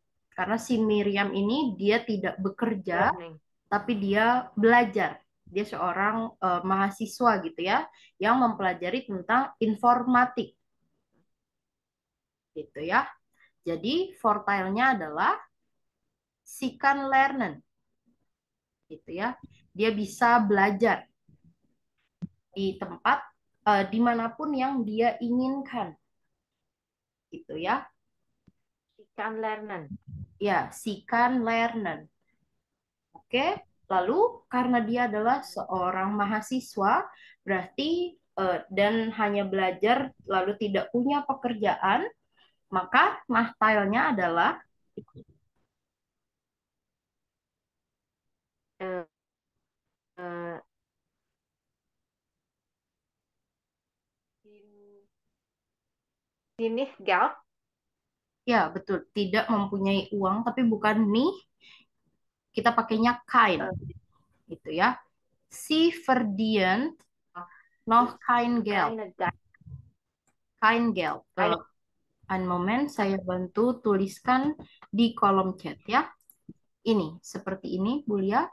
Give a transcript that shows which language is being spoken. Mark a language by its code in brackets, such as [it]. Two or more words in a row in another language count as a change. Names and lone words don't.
[id] Karena si Miriam ini dia tidak bekerja, tapi dia belajar. Dia seorang mahasiswa gitu ya, yang mempelajari tentang informatik. Gitu ya. Jadi fortilnya adalah [de] sie kann lernen. [id] Gitu ya. Dia bisa belajar di tempat dimanapun yang dia inginkan. Gitu ya. [de] Sie kann lernen. Ya, sie kann lernen. [id] Oke, lalu karena dia adalah seorang mahasiswa, berarti dan hanya belajar lalu tidak punya pekerjaan, maka mahtailnya adalah [de] Eh, eh, Ini Geld. [id] ya betul, tidak mempunyai uang, tapi bukan nih, kita pakainya kein, gitu ya. [de] Sie verdient noch kein Geld. Kein Geld. Ein moment, [id] saya bantu tuliskan di kolom chat ya. Ini, seperti ini, Bu Lia.